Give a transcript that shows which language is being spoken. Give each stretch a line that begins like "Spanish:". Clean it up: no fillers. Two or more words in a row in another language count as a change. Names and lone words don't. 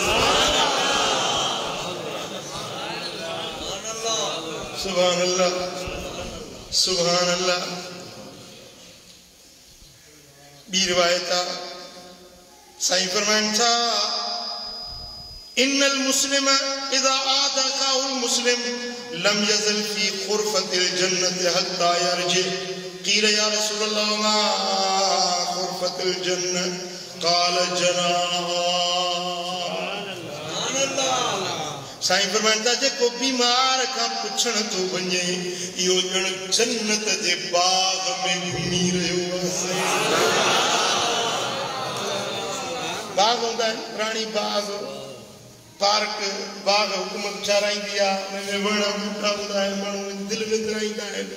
Arabic: سبحان الله، سبحان الله.
Sindhi: ॿी रिवायत आहे, साईं फरमाइनि था,
Arabic: إن المسلم إذا عاد أخاه المسلم لم يزل في خرفة الجنة حتى يرجع. قيل يا رسول الله ما خرفة الجنة? قال جناها.
Sindhi: साईं फरमाइनि था, जेको बीमार खां पुछण थो वञे, इहो ॼण जन्नत जे बाग में घुमी रहियो आहे। बाग हूंदा आहिनि, राणी बाग, पार्क, बाग हुकूमत ठाराईंदी आहे, हुन में वण ॿूटा हूंदा आहिनि, माण्हू दिलि विंदराईंदा आहिनि।